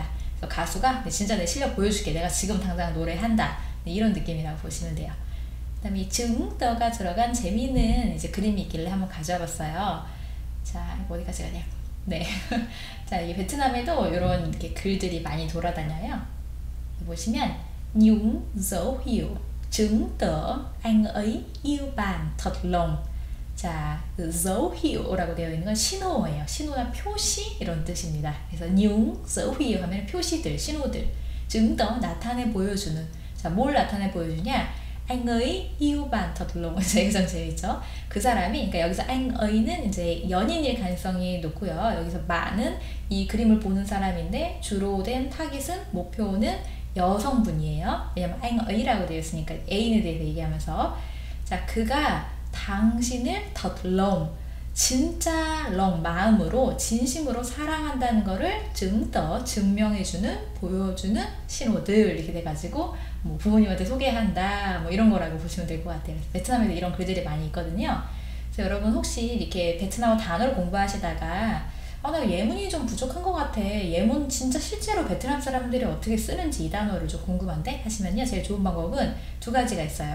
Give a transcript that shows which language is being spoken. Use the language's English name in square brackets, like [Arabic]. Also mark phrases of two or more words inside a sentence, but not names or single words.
[Korean] 그래서 가수가 진짜 내 실력 보여줄게, 내가 지금 당장 노래한다 이런 느낌이라고 보시면 돼요. 그 다음에 이 증더가 들어간 재미있는 이제 그림이 있길래 한번 가져와 봤어요. 자, 어디까지 가냐? 네. 자, 이 베트남에도 이런 이렇게 글들이 많이 돌아다녀요. [Vietnamese] 보시면 những dấu hiệu chứng tỏ anh ấy yêu bạn thật lòng. [Korean] 자, 그 [Vietnamese] dấu hiệu [Korean] 라고 되어 있는 건 신호예요. 신호나 표시 이런 뜻입니다. 그래서 [Vietnamese] những dấu hiệu [Korean] 하면 표시들, 신호들. [Vietnamese] chứng tỏ [Korean] 나타내 보여주는. 자, 뭘 나타내 보여주냐? [Vietnamese] anh ấy yêu bạn thật lòng. [Korean] 여기서 재밌죠? 그 사람이, 그러니까 여기서 [Vietnamese] anh ấy [Korean] 는 이제 연인일 가능성이 높고요. 여기서 bạn 은 이 그림을 보는 사람인데 주로 된 타깃은, 목표는 여성분이에요. 왜냐면 [Vietnamese] anh ấy [Korean] 라고 되어 있으니까 애인에 대해서 얘기하면서, 자, 그가 당신을 [Vietnamese] thật lòng, [Korean] 진짜 lòng, 마음으로 진심으로 사랑한다는 거를 [Vietnamese] chứng tỏ, [Korean] 증명해주는, 보여주는 신호들 이렇게 돼가지고 뭐 부모님한테 소개한다 뭐 이런 거라고 보시면 될 것 같아요. 베트남에도 이런 글들이 많이 있거든요. 그래서 여러분 혹시 이렇게 베트남어 단어를 공부하시다가 나 예문이 좀 부족한 것 같아, 예문 진짜 실제로 베트남 사람들이 어떻게 쓰는지 이 단어를 좀 궁금한데 하시면요, 제일 좋은 방법은 2가지가 있어요.